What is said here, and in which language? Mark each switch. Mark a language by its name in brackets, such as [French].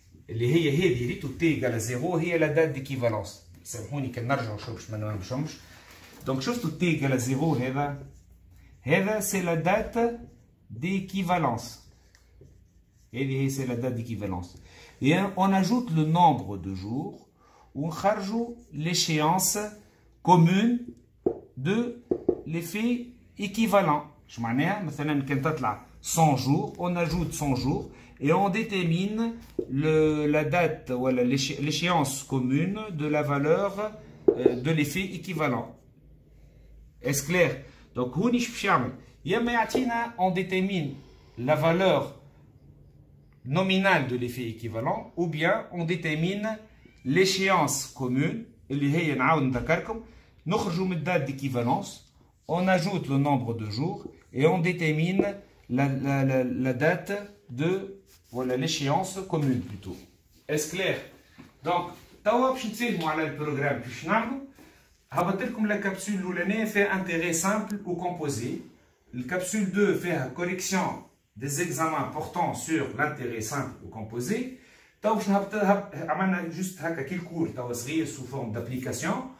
[Arabic] اللي هي هذه ريتو تي égale 0 هي la date d'équivalence سامحوني كان نرجعوا شوف باش ما نمشوش دونك شفتوا تي égale 0 هذا [French] c'est la date d'équivalence [Arabic] هذه هي c'est la date d'équivalence [French] et on ajoute le nombre de jours [Arabic] ونخرجوا [French] l'échéance commune de l'effet équivalent. Je [Arabic] معناها مثلا كان تطلع [French] 100 jours, on ajoute 100 jours et on détermine la date ou l'échéance commune de la valeur de l'effet équivalent. Est-ce clair? Donc [Arabic] هوني اش باش يعمل؟ يا اما يعطينا [French] on détermine la valeur nominale de l'effet équivalent ou bien on détermine l'échéance commune [Arabic] اللي هي نعاود نذكركم نخرجوا من [French] date d'équivalence, on ajoute le nombre de jours et on détermine la date de voilà l'échéance commune plutôt. Est-ce clair? [Arabic] Donc توا باش نتفاهموا على البروغرام باش نعملوا هبط لكم لا كابسول الاولانيه فيها انتيري سامبل و كومبوزي الكابسول 2 فيها [French] correction des examens portant sur l'intérêt simple ou composé. [Arabic] توا باش عملنا جوست هكا كي الكور توا صغير [French] sous forme d'application.